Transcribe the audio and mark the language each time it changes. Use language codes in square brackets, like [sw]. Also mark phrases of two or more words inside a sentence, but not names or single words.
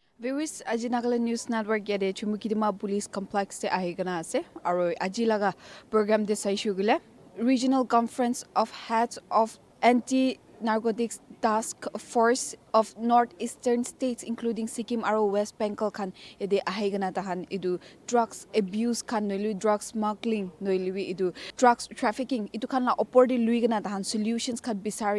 [nag] Viewers, aji Nagaland News Network yade chumukidima [en] police complex [nag] te ahigana ase aro aji laga program de saishugule Regional Conference of Heads of Anti-Narcotics Task Force of Northeastern States including Sikkim aro West Bengal khan yade ahigana tahan idu [en] drugs abuse [nag] khan noilu [en] drugs smuggling [nag] noilu idu [en] drugs trafficking [nag] idu khan la opor de luigana tahan solutions khan bisari